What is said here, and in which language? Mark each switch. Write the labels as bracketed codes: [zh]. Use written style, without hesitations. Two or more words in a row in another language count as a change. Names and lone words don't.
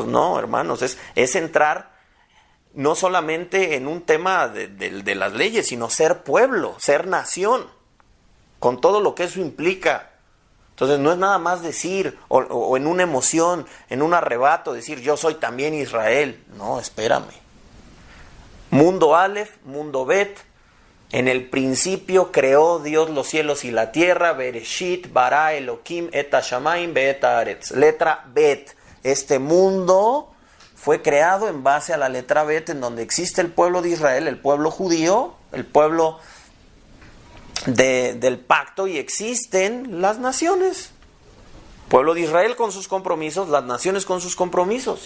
[es] No, hermanos, es entrar no solamente en un tema de las leyes, sino ser pueblo, ser nación, con todo lo que eso implica. Entonces no es nada más decir, o en una emoción, en un arrebato, decir, yo soy también Israel. No, espérame. Mundo Aleph, mundo Bet. En el principio creó Dios los cielos y la tierra, [he] בראשית ברא אלוהים את השמים ואת הארץ. [es] Letra Bet. Este mundo fue creado en base a la letra Bet, en donde existe el pueblo de Israel, el pueblo judío, el pueblo del pacto, y existen las naciones. Pueblo de Israel con sus compromisos, las naciones con sus compromisos.